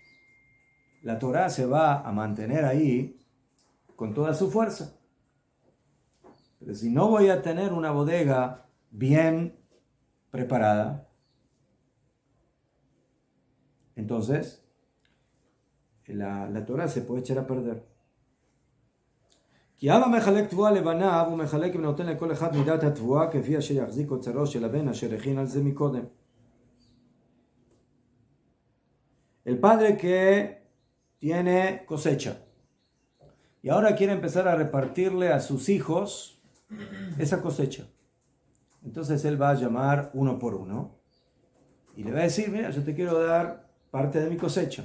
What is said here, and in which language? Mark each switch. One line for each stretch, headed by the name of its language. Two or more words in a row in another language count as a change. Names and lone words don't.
Spanish: Entonces, la Torah se va a mantener ahí con toda su fuerza. Pero si no voy a tener una bodega bien preparada, entonces la Torah se puede echar a perder.
Hebrew: כי אבא מחלק תבואה לבניו, הוא מחלק ונותן לכל אחד מידת התבואה כפי אשר יחזיק אוצרו של הבן אשר הכין על זה מקודם.
Spanish: El padre que tiene cosecha y ahora quiere empezar a repartirle a sus hijos esa cosecha. Entonces él va a llamar uno por uno y le va a decir, mira, yo te quiero dar parte de mi cosecha.